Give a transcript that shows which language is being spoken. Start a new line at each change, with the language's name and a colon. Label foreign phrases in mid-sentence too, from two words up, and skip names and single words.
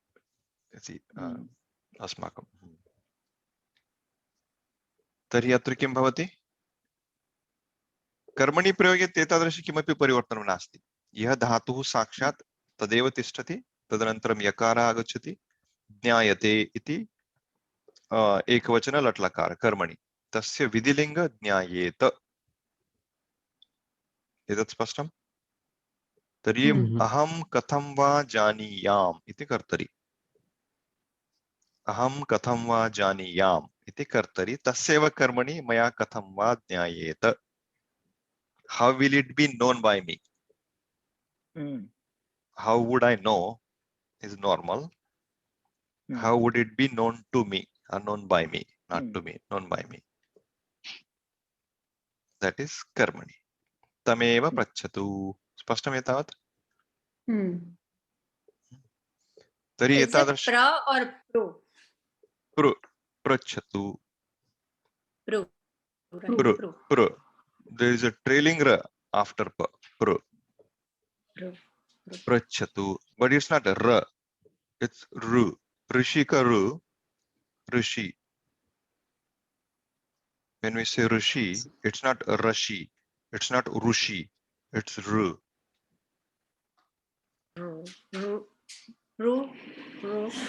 Sanskrit: अस्माकं तर्हि अत्र किं भवति कर्मणि प्रयोगे एतादृश किमपि परिवर्तनं नास्ति यः धातुः साक्षात् तदेव तिष्ठति तदनन्तरं यकारः आगच्छति ज्ञायते इति एकवचन लट्लकार कर्मणि तस्य विधिलिङ्ग ज्ञायेत एतत् स्पष्टं तर्हि अहं कथं वा जानीयाम् इति कर्तरि अहं कथं वा जानीयाम् इति कर्तरि तस्यैव कर्मणि मया कथं वा ज्ञायेत.
English: How will it be known by me? How would I know is normal. How would it be known to me or known by me? Not to me, known by me. That is karmani.
Sanskrit: तमेव प्रच्छतु। स्पष्टम् एतावत्? Tari
English: is it
Sanskrit: etadash.
English: pra or pro? Pro. Prachatu. Pro. Right? Pro. Pro. Pro. There is a trailing ra after pa. Pro. Pro. Prachatu. But it's not a ra. It's ru. Rishika ru. Rishi. When we say Rishi, it's not Rashi, it's not Rushi, it's Ru. Ru. Ru. Ru. Ru.